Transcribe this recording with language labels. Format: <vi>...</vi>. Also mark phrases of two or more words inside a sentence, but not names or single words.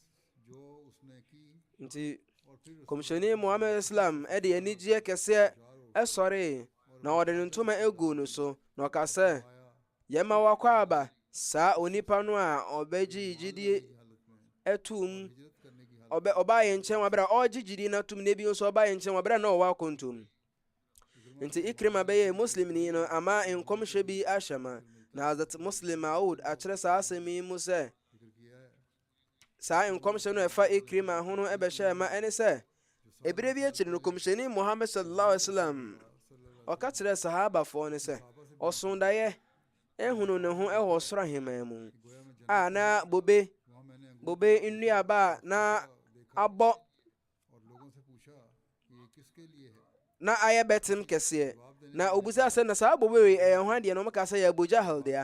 <ak>Nti kɔmhyɛni Muhammad Islam ɛde anigyeɛ kɛseɛ ɛsɔre, na ɔde ne ntoma egu no so, na ɔka sɛ yɛma wakɔ aba saa onipa no a ɔbɛgye gyidie ɛtum, ɔbaa yɛn nkyɛn wabere a ɔgye gyidie no atum, na bi nso ɔbaa yɛn nkyɛn wabere a na ɔwɔ akontom. Nti Ikrima bɛyɛ muslimni no ama nkɔmhyɛ bi ahyɛ ma, na Hazrat Muslim Maud akyerɛ saa asɛm yi mu sɛ saa nkɔmhyɛ no ɛfa Ikrima ho no ɛbɛhyɛ ma ɛne sɛ ebire bi akyiri no kɔmhyɛni Muhammad</ak> <ar>صلى الله عليه وسلم</ar> <ak>ɔka kyerɛ sahabafoɔ ne sɛ ɔso daeɛ ehunu ne ho ɛwɔ soro ahemman mu a na bobe nnuaba na abɔ na ayɛ bɛtem kɛseɛ, na obusa sɛ na saa bobe wei ɛyɛ hwan deɛ, na ɔmka sɛ yɛ Abu Jahal deɛ.</ak>